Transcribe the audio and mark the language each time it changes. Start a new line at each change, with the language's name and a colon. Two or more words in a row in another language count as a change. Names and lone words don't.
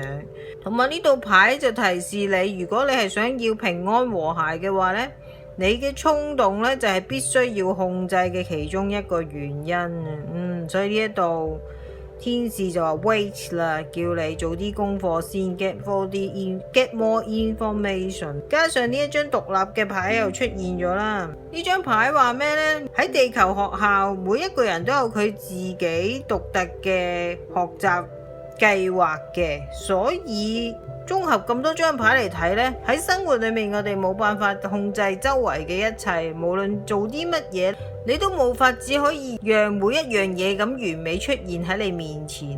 Cantonese: 同埋呢道牌就提示你，如果你係想要平安和諧嘅話咧，你嘅衝動咧就係必須要控制嘅其中一個原因啊。所以呢一度天使就話 wait 啦，叫你做啲功課先
English: get more information。
Cantonese: 加上呢一張獨立嘅牌又出現咗啦。呢張牌話咩呢？喺地球學校，每一個人都有佢自己獨特嘅學習計劃嘅，所以綜合咁多張牌嚟睇呢，喺生活裏面我哋冇辦法控制周圍嘅一切，無論做啲乜嘢，你都冇法只可以讓每一樣嘢咁完美出現喺你面前。